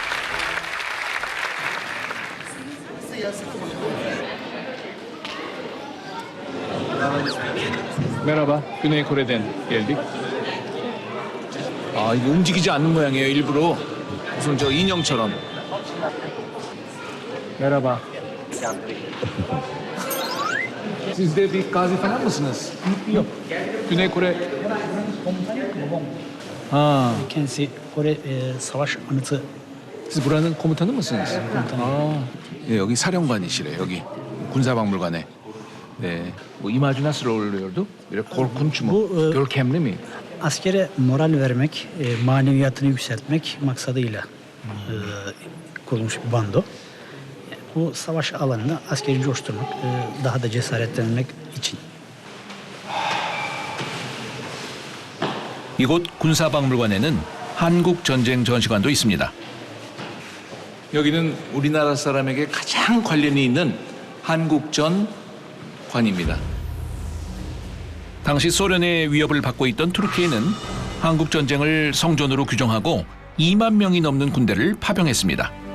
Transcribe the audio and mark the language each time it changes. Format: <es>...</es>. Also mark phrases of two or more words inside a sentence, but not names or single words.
<tr>Merhaba, Güney Kore'den geldik.</tr> <ko>아, 이거 움직이지 않는 모양이에요, 일부러. 무슨 저 인형처럼.</ko> <tr>Merhaba. Siz de bir gazi falan mısınız? Yok. Güney Kore. Ha, Kendisi Kore savaş anıtı siz buranın komutanı mısınız?</tr> <ko>아, 네, 여기 사령관이시래 여기 군사박물관에. 네, 뭐</ko> <tr>imajı nasıl oluyordu? Böyle korkunç mu? Bu, Görkemli mi? askere moral vermek, maneviyatını yükseltmek maksadıyla kurulmuş bir bando. Bu savaş alanında askeri coşturmak, daha da cesaretlenmek için.</tr> <ko>이곳 군사박물관에는 한국 전쟁 전시관도 있습니다. 여기는 우리나라 사람에게 가장 관련이 있는 한국전관입니다. 당시 소련의 위협을 받고 있던 투르키에는 한국 전쟁을 성전으로 규정하고 2만 명이 넘는 군대를 파병했습니다.</ko>